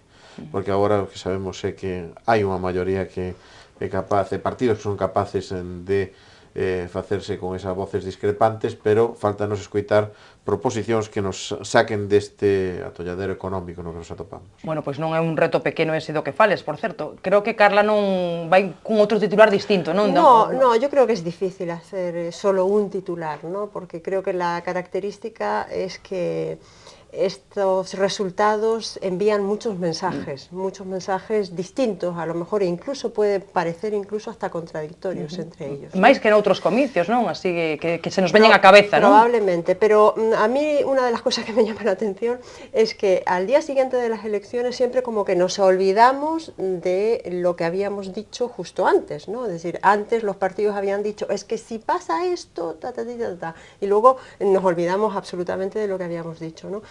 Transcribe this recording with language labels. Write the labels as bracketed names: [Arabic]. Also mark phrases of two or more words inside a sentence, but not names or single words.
[Galician] Porque agora o que sabemos é que hai unha maioría que é capaz, de partidos que son capaces de facerse con esas voces discrepantes, pero faltanos escoitar proposicións que nos saquen deste atolladero económico no que nos atopamos. Bueno, pois non é un reto pequeno ese do que fales, por certo. Creo que Carla non vai cun outro titular distinto, non? [Spanish] No, yo creo que es difícil hacer solo un titular, ¿no? Porque creo que la característica es que estos resultados envían muchos mensajes distintos, a lo mejor incluso puede parecer incluso hasta contradictorios entre ellos. [Galician] Máis que en outros comicios, non? Así que se nos veñen a cabeza, non? [Spanish] Probablemente, pero a mí una de las cosas que me llama la atención es que al día siguiente de las elecciones siempre como que nos olvidamos de lo que habíamos dicho justo antes, ¿no? Es decir, antes los partidos habían dicho, es que si pasa esto, y luego nos olvidamos absolutamente de lo que habíamos dicho, ¿no?